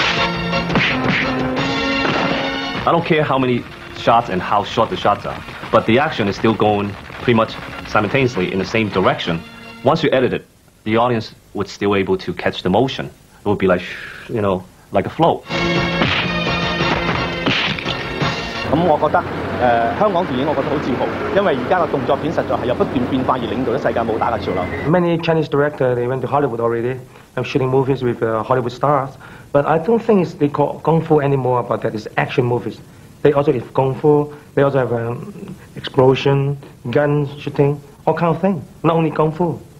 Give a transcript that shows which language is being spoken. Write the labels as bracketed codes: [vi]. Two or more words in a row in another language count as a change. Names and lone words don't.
[en] I don't care how many shots and how short the shots are, but the action is still going pretty much simultaneously in the same direction. Once you edit it, the audience would still able to catch the motion. It would be like, like a flow. [yue] 咁我覺得香港電影我覺得好自豪，因為而家嘅動作片實在係有不斷變化而領導咗世界武打嘅潮流。 [en] Many Chinese directors, they went to Hollywood already. I'm shooting movies with Hollywood stars. But I don't think they call Kung Fu anymore about that. It's action movies. They also have Kung Fu. They also have explosion, gun shooting, all kind of things. Not only Kung Fu.